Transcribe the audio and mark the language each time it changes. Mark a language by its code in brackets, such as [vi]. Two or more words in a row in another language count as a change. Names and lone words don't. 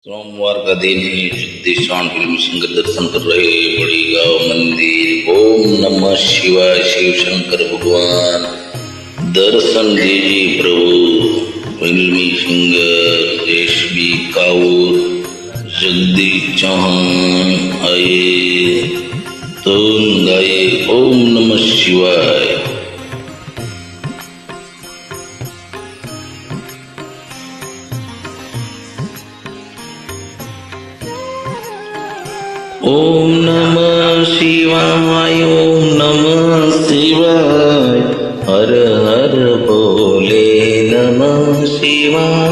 [hi] सोमवार का दिन है। जगदीशान फिल्म सिंगर दर्शन कर रहे बड़ी गांव मंदिर। [sa] ओम नमः शिवाय। [hi] शिव शंकर भगवान दर्शन दीजिए प्रभु। फिल्मी सिंगर एसबी काउर जगदीश चौहान आए तो गाए ओम नमः शिवाय। [sa] ओम नमः शिवाय। ओम नमः शिवाय। हर हर बोले नमः शिवाय।